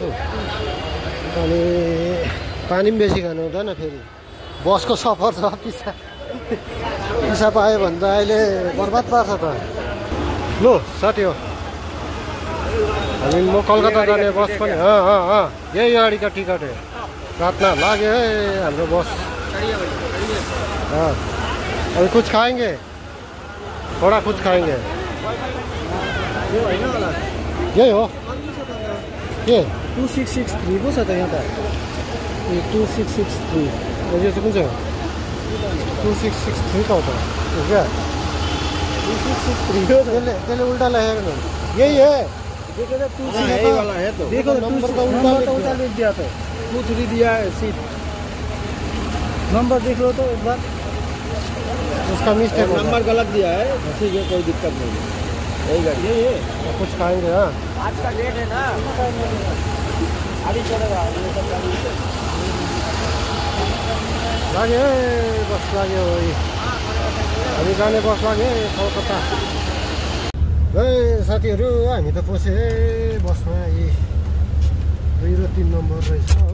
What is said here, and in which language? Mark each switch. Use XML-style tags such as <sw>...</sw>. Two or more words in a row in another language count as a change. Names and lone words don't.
<ne>अनि पानी पनि बेसी खानु हुँदैन फेरि। बसको सफर छ, पिसा पायो भने त अहिले बर्बाद पार्छ त। लु साथी हो, हामी म कलकत्ता जाने बस पनि यही गाडीको टिकट है। रातमा लाग्यो है हाम्रो बस।</ne> <hi>अभी कुछ खाएंगे, थोड़ा कुछ खाएंगे।</hi> <ne>यही हो के 2663 पो छ त यहाँ त। 2663 यो चाहिँ कुन चाहिँ हो? 2663 त हो त क्या। 2663 त्यसले उल्टा लेखेको न।</ne> <hi>यही है देखो, नंबर का उल्टा लिख दिया था। 23 दिया है सीट। नंबर देख लो तो एक बार। उसका मिस्टेक नंबर गलत दिया है। ठीक है, कोई दिक्कत नहीं है। यही गाड़ी यही है। कुछ खाएंगे। हाँ आज का डेट है ना, अभी चलेगा।</hi> <ne>लाग्यो बस लाग्यो। हामी जाने बस लाग्यो कलकत्ता। साथीहरू हामी त पसे बसमा। यी 2 र 3 नम्बर रहेछ हो।</ne>